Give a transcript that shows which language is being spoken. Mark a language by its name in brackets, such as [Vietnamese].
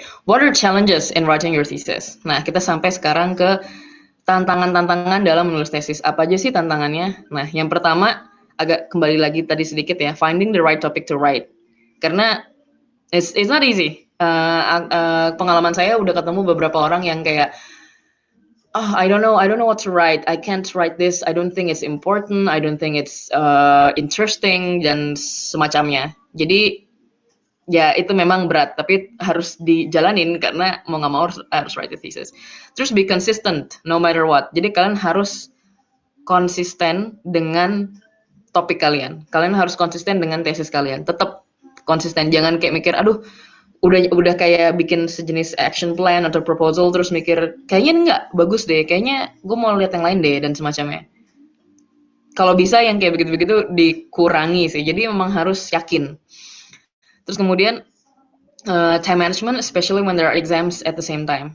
[English] What are challenges in writing your thesis? [Indonesian] Nah, kita sampai sekarang ke tantangan-tantangan dalam menulis tesis. Apa aja sih tantangannya? Nah, yang pertama, agak kembali lagi tadi sedikit ya, [English] finding the right topic to write. [Indonesian] Karena [English] it's not easy. [Indonesian] Pengalaman saya udah ketemu beberapa orang yang kayak, [English] I don't know what to write. I can't write this. I don't think it's important. I don't think it's interesting [Indonesian] dan semacamnya. Jadi ya itu memang berat, tapi harus dijalanin karena mau nggak mau harus [English] write the thesis. [Indonesian] Terus [English] be consistent no matter what. [Indonesian] Jadi kalian harus konsisten dengan topik kalian. Kalian harus konsisten dengan tesis kalian. Tetap konsisten. Jangan kayak mikir, aduh, udah kayak bikin sejenis action plan atau proposal terus mikir kayaknya enggak bagus deh, kayaknya gue mau lihat yang lain deh dan semacamnya. Kalau bisa yang kayak begitu-begitu dikurangi sih. Jadi memang harus yakin. Terus kemudian [English] time management, especially when there are exams at the same time.